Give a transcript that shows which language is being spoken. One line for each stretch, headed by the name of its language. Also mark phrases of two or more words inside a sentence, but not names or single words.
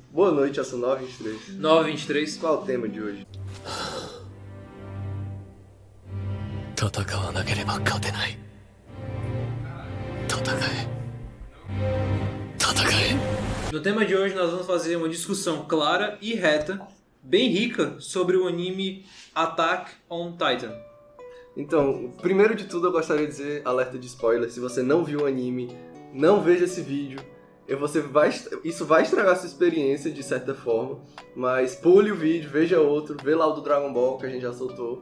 Portuguese: Boa noite, já são 9h23. 9h23. Qual é o tema de hoje?
Japanese: 戦わなければ勝てない。戦え。戦え。
Portuguese: No tema de hoje nós vamos fazer uma discussão clara e reta, bem rica, sobre o anime Attack on Titan. Então, primeiro de tudo eu gostaria de dizer, alerta de spoiler, se você não viu o anime, não veja esse vídeo. Isso vai estragar sua experiência de certa forma, mas pule o vídeo, veja outro, vê lá o do Dragon Ball que a gente já soltou.